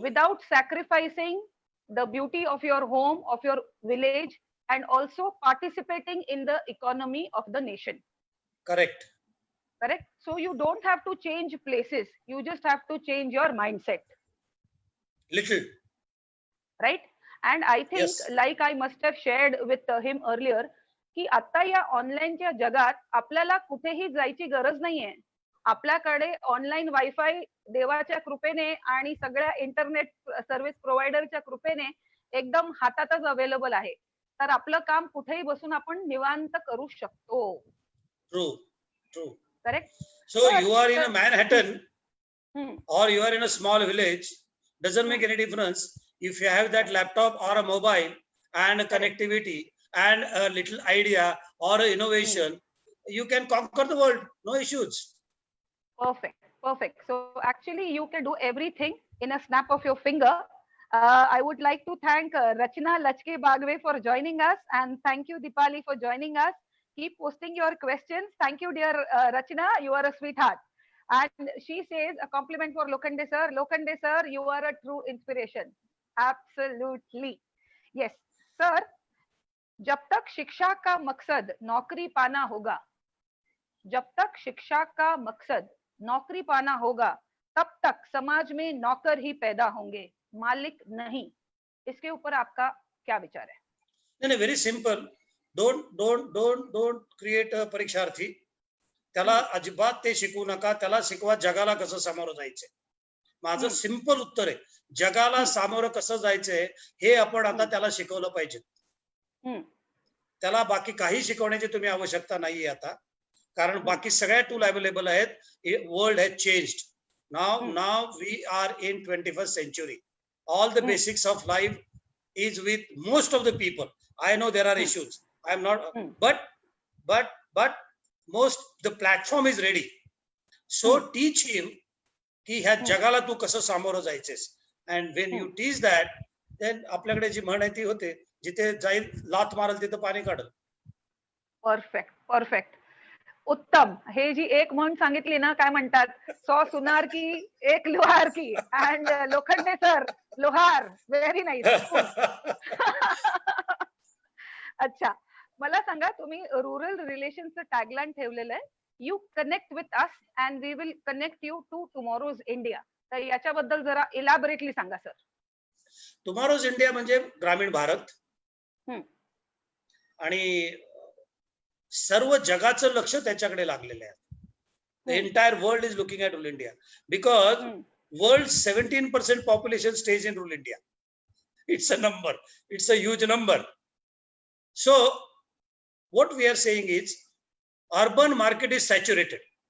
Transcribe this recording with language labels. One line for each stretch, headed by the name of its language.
English: without sacrificing the beauty of your home, of your village, and also participating in the economy of the nation. Correct. Correct. So you don't have to change places. You just have to change your mindset. Little. Right. And I think, Yes. like I must have shared with him earlier,
Marathi: की आता या ऑनलाईनच्या जगात आपल्याला कुठेही जायची गरज नाहीये. आपल्याकडे ऑनलाईन वायफाय देवाच्या कृपेने आणि सगळ्या इंटरनेट सर्व्हिस प्रोव्हायडरच्या कृपेने एकदम हातातच अवेलेबल आहे. तर आपलं काम कुठेही बसून आपण निवांत करू शकतो.
English: True. True. Correct. So you are in a Manhattan or you are in a small village, doesn't make any difference. If you have that laptop or a mobile and a connectivity and a little idea or an innovation, you can conquer the world, no issues. Perfect. Perfect. So actually you can do everything in a snap of your finger. I would like to thank Rachna Lachke Bagwe for joining us, and thank you Dipali for joining us. Keep posting your questions. Thank you, dear Rachna. You are a sweetheart. And she says a compliment for Lokande sir. Lokande sir, you are a true inspiration. Absolutely. Yes, sir.
Hindi: जब तक शिक्षा का मकसद नौकरी पाना होगा, जब तक शिक्षा का मकसद नौकरी पाना होगा, तब तक समाज में नौकर ही पैदा होंगे, मालिक नहीं. इसके ऊपर आपका क्या विचार है? नहीं,
English: very simple. Don't create a परीक्षार्थी.
Marathi: त्याला अजिबात ते शिकवू नका. त्याला शिकवा जगाला कसं सामोरं जायचंय. माझं सिंपल उत्तर आहे, जगाला सामोरं कसं जायचंय हे आपण आता त्याला शिकवलं पाहिजे. त्याला बाकी काही शिकवण्याची तुम्ही आवश्यकता नाहीये आता, कारण बाकी सगळ्या टूल अवेलेबल आहेत.
English: World has changed. Now we are in 21st century. All the basics of life is with most of the people. I know there are issues. I'm not, but most the platform is ready. So teach him
Marathi: की ह्या जगाला तू कसं सामोरं जायचेस.
English: And when you teach that, then
Marathi: आपल्याकडे जी म्हण आहे ती होते, जिथे जाईल लात मारल तिथं पाणी काढल. Perfect perfect. उत्तम. हे जी एक म्हण सांगितली ना, काय म्हणतात,
Hindi: 100 सुनार की एक लोहार की.
English: And Lokhande sir, लोहार, very nice.
Marathi: अच्छा, मला सांगा, तुम्ही रुरल रिलेशनचं टॅगलाईन ठेवलेलं आहे,
English: You connect with us and we will connect you to tomorrow's India.
Marathi: तर याच्याबद्दल जरा इलॅबोरेटली सांगा सर. टुमॉरोज इंडिया म्हणजे ग्रामीण भारत, आणि सर्व जगाचं लक्ष त्याच्याकडे लागलेलं आहे.
English: The entire world is looking at rural India because world's 17% population stays in rural India. It's a number. It's a huge number. So what we are saying is urban market is saturated.